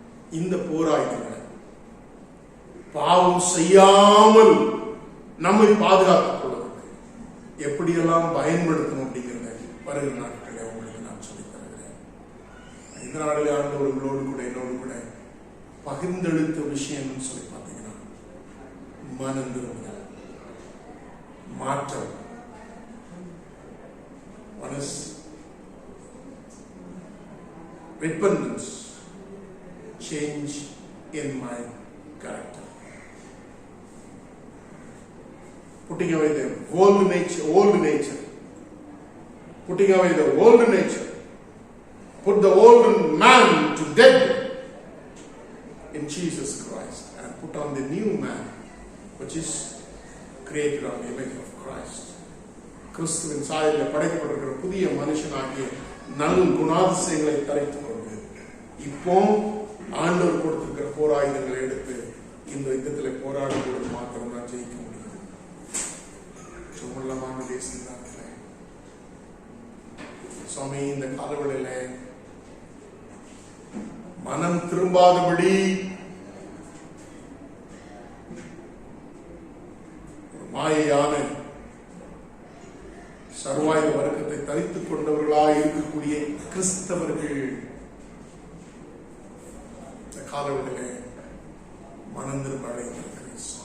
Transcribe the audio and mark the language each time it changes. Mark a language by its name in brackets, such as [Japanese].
[Tamil] இந்த போராட்டங்களை பாவம் செய்யாமல் நம்மை பாதுகாத்துக் கொள்வதற்கு எப்படியெல்லாம் பயன்படுத்தணும் அப்படிங்கிறத வருகிற நாட்களில் உங்களுக்கு நான் சொல்லித் தருகிறேன். இந்த நாளில் ஆண்டவர்களோடு கூட என்னோடு கூட பகிர்ந்தெடுத்த விஷயம்னு சொல்லி பார்த்தீங்கன்னா, மனம் திரும்புதல், மாற்றம். [English] One is repentance, change in my character. Putting away the old nature. Putting away the old nature. Put the old man to death in Jesus Christ and put on the new man, which is created on the image of Christ. [Tamil] கிறிஸ்துவின் சாயலில் படைக்கப்பட்டிருக்கிற புதிய மனுஷனாகிய நல் குணாதிசயங்களை தரித்துக் கொண்டு இப்போ ஆண்டவர் கொடுத்திருக்கிற போராயுதங்களை எடுத்து இந்த யுத்தத்தில் போராடுவது மாத்திரம் தான் ஜெயிக்க முடியும். சுமல்லமான தேசத்தில் சுவாமி, இந்த காலவெளியில மனம் திரும்பாதபடி மாயையான சர்வாயுத வர்க்கத்தை தரித்துக் கொண்டவர்களாய் இருக்கக்கூடிய கிறிஸ்தவர்கள் இந்த காலவெளியில மனம் திரும்ப அழைத்திருக்கிறேன்.